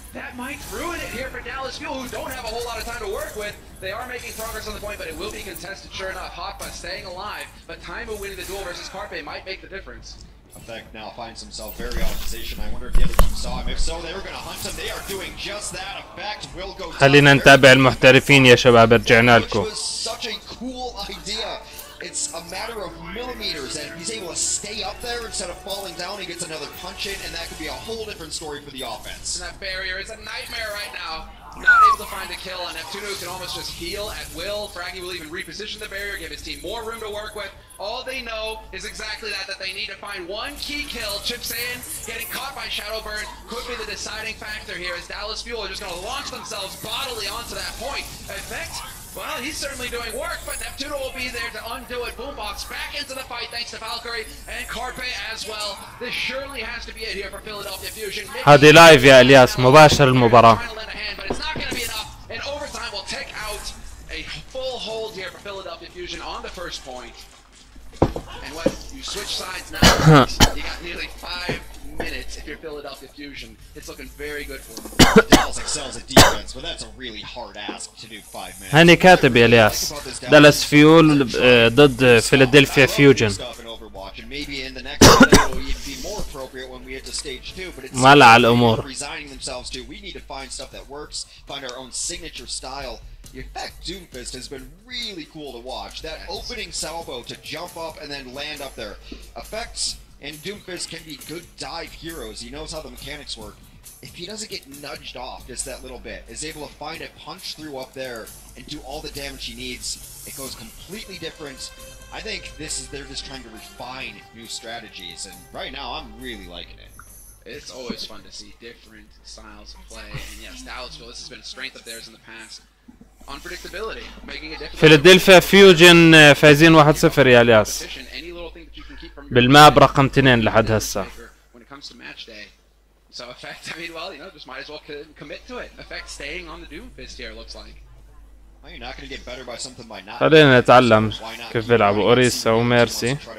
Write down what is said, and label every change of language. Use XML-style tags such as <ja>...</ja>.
<en>That might ruin it here for Dallas Fuel, who don't have a whole lot of time to work with. They are making progress on the point, but it will be contested sure enough. Hotba staying alive, but Taimu winning the duel versus Carpe might make the difference. Effect now finds himself very out of position. I wonder if the other team saw him. If so, they were going to hunt him. They are doing just that. Effect will go down.</en> <ar>خلينا نتابع المحترفين يا شباب، رجعنا لكم.</ar> <en>Which was such a cool idea. It's a matter of millimeters, and he's able to stay up there instead of falling down. He gets another punch in, and that could be a whole different story for the offense. And that barrier is a nightmare right now. Not able to find a kill on Neptuno, who can almost just heal at will. Fraggy will even reposition the barrier, give his team more room to work with. All they know is exactly that they need to find one key kill. Chip Sayin getting caught by Shadowburn could be the deciding factor here, as Dallas Fuel are just going to launch themselves bodily onto that point. Effect, well, he's certainly doing work, but Neptuno will be there to undo it. Boombox back into the fight thanks to Valkyrie and Carpe as well. This surely has to be it here for Philadelphia Fusion.</en> <ar>هذه لايف يا الياس، مباشر المباراة.</ar> <en>But it's not going to be enough, and overtime will take out a full hold here for Philadelphia Fusion on the first point. And when you switch sides now, you got nearly 5 minutes if you're Philadelphia Fusion. It's looking very good for them. Dallas excels at defense, but that's a really hard ask to do 5 minutes.</en> <ar>هاني كاتب يا الياس، دالاس فيول ضد فيلادلفيا فيوجن.</ar> <en>And maybe in the next one it'll even be more appropriate when we get to stage 2, but it's</en> <ar>ملع الأمور.</ar> <en>resigning themselves to. We need to find stuff that works, find our own signature style. The effect Doomfist has been really cool to watch. That opening salvo to jump up and then land up there. Effects and Doomfist can be good dive heroes. He knows how the mechanics work. If he doesn't get nudged off just that little bit, is able to find a punch through up there and do all the damage he needs, it goes completely different. I think they're just trying to refine new strategies, and right now I'm really liking it. It's always fun to see different styles of play, and yes, Dallasville, this has been a strength of theirs in the past. Unpredictability, making it difficult.</en> <ar>فيلادلفيا فيوجن فايزين 1-0 يا الياس بالماب رقم 2 لحد هسه.</ar> <en>When it comes to match day. So Effect, I mean, well, you know, just might as well commit to it. Effect staying on the Doomfist here, looks like. Well, you're not going to get better by something by not.</en> <ar>خلينا نتعلم كيف بيلعبوا أوريسا وميرسي.</ar>